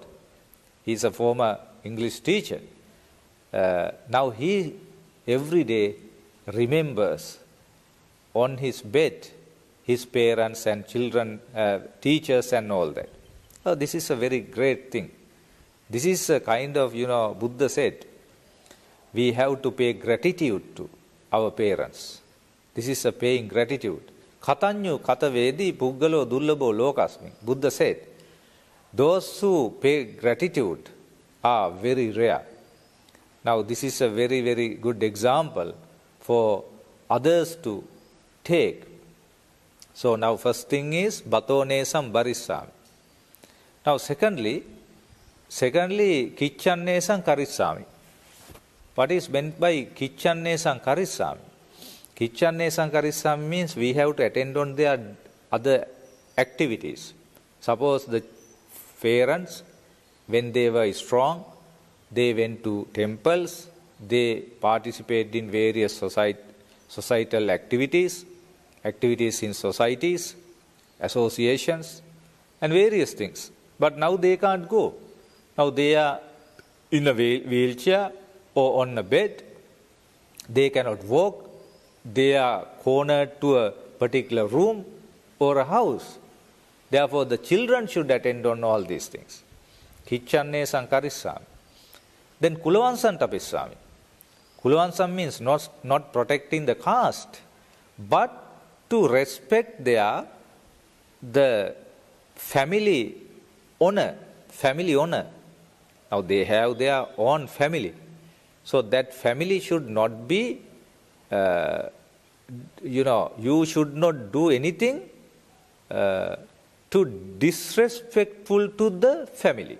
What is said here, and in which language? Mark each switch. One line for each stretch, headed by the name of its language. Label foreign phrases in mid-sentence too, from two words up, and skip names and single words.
English: He is a former English teacher. Now he every day remembers on his bed his parents and children, teachers and all that. Oh, this is a very great thing. This is a kind of, Buddha said, we have to pay gratitude to our parents. This is a paying gratitude.
Pali: Katanyu katavedi puggalo dullabo lokasmi.
English: Buddha said, those who pay gratitude are very rare. Now this is a very, very good example for others to take. So now first thing is
Pali: batonesam barissami.
English: Now secondly,
Pali: kichannesam karissami.
English: What is meant by
Pali: kichannesam karissami? Kichannesam karissami
English: means we have to attend on their other activities. Suppose the parents, when they were strong, they went to temples, they participated in various societal activities in societies, associations, and various things. But now they can't go. Now they are in a wheelchair or on a bed. They cannot walk. They are cornered to a particular room or a house. Therefore, the children should attend on all these things.
Pali: Kichanne sankarissami. Then kulavansam tapissami.
English: Kulavansam means not protecting the caste, but to respect the family honor. Now they have their own family. So that family should not be, you should not do anything too disrespectful to the family.